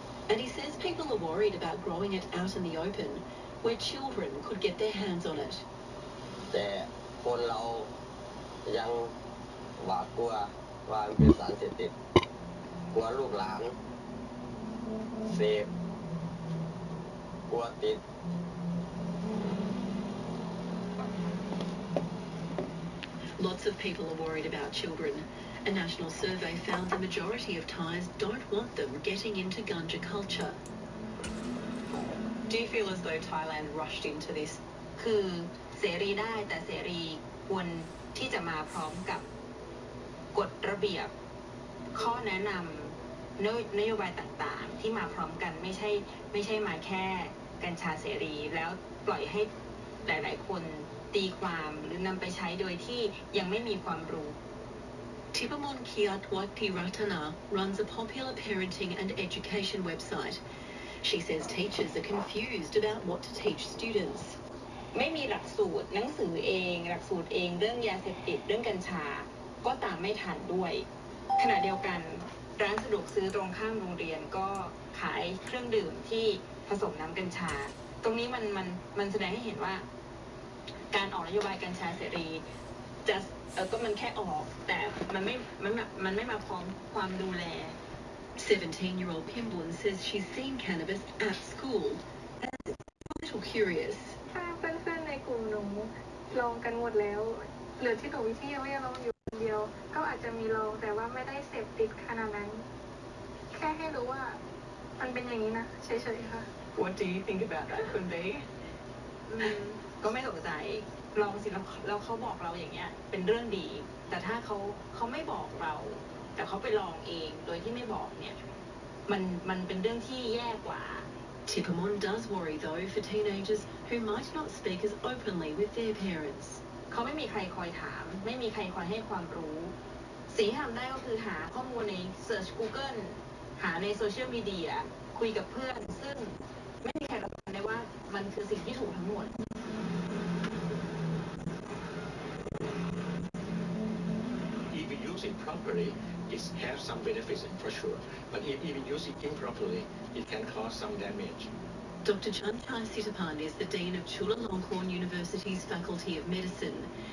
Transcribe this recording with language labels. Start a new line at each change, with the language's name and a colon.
English: And he says people are worried about growing it out in the open, where children could get their hands on it.
Thai: แต่คนเรายังหวาดกลัวว่ามันเป็นสารเสพติดกลัวลูกหลานเสพกลัวติด
English: Lots of people are worried about children. A national survey found the majority of Thais don't want them getting into ganja culture. Do you feel as though Thailand rushed into this?
Thai: คือเสรีได้แต่เสรีควรที่จะมาพร้อมกับกฎระเบียบข้อแนะนำนโยบายต่างๆที่มาพร้อมกันไม่ใช่มาแค่กัญชาเสรีแล้วปล่อยให้หลายๆคนตีความหรือนำไปใช้โดยที่ยังไม่มีความรู้
English: Tipamon Kiatwati Ratana runs a popular parenting and education website. She says teachers are confused about what to teach students.
Thai: ไม่มีหลักสูตรหนังสือเองหลักสูตรเองเรื่องยาเสพติดเรื่องกัญชาก็ตามไม่ทันด้วยขณะเดียวกันร้านสะดวกซื้อตรงข้ามโรงเรียนก็ขายเครื่องดื่มที่ผสมน้ำกัญชาตรงนี้มันแสดงให้เห็นว่าการออกนโยบายกัญชาเสรีจะก็มันแค่ออกแต่มันไม่มาพร้อมความดูแล
English: 17-year-old Pimbun says she's seen cannabis at school and is a little curious.
Thai: ถ้าเพื่อนๆในกลุ่มหนูลองกันหมดแล้วเหลือที่หนูที่ยังไม่ได้ลองอยู่คนเดียวก็อาจจะมีลองแต่ว่าไม่ได้เสพติดขนาดนั้นแค่ให้รู้ว่ามันเป็นอย่างนี้นะเฉยๆค่ะ
English: What do you think about that, Kunbi?
Thai: ก็ไม่ตกใจลองสิแล้วเขาบอกเราอย่างเงี้ยเป็นเรื่องดีแต่ถ้าเขาไม่บอกเราแต่เขาไปลองเองโดยที่ไม่บอกเนี่ยมันเป็นเรื่องที่แย่กว่า
English: Tipamon does worry though for teenagers who might not speak as openly with their parents.
Thai: เขาไม่มีใครคอยถามไม่มีใครคอยให้ความรู้สิ่งที่ทำได้ก็คือหาข้อมูลใน Search Google หาในโซเชียลมีเดียคุยกับเพื่อนซึ่งไม่มีใครรับรู้ได้ว่ามันคือสิ่งที่ถูกทั้งหมด
English: If you use it properly, it has some benefits for sure. But if you use it improperly, it can cause some damage. Dr. Chanchai Sitapand is the Dean of Chulalongkorn University's Faculty of Medicine.